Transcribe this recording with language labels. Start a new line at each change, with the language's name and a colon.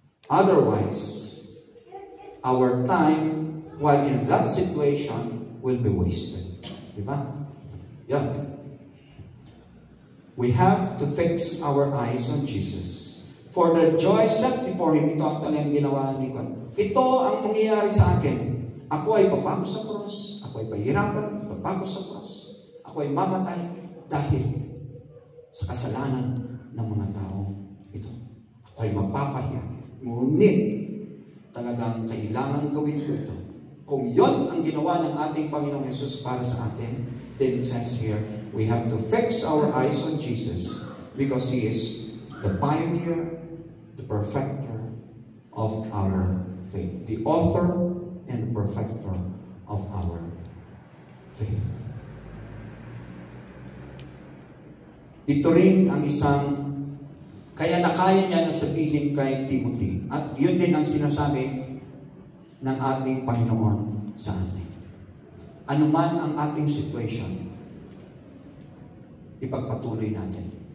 English: Otherwise, our time while in that situation will be wasted.
Filipino: Diba?
English: Yeah. We have to fix our eyes on Jesus. For the joy set before Him,
Filipino: ito actually ang ginawa ni Juan. Ito ang mangyayari sa akin. Ako ay papako sa cross. Ako ay pahirapan, papako sa cross. Ako ay mamatay dahil sa kasalanan ng mga tao ito. Ako ay mapapahiya. Ngunit talagang kailangan gawin ko ito. Kung yon ang ginawa ng ating Panginoong Yesus para sa atin,
English: then it says here, we have to fix our eyes on Jesus because He is the pioneer, the perfecter of our faith. The author and the perfecter of our faith.
Filipino: Ito rin ang isang kaya nakaya niya na sabihin kay Timothy. At yun din ang sinasabi ng ating Panginoon sa atin. Ano man ang ating situation, ipagpatuloy natin.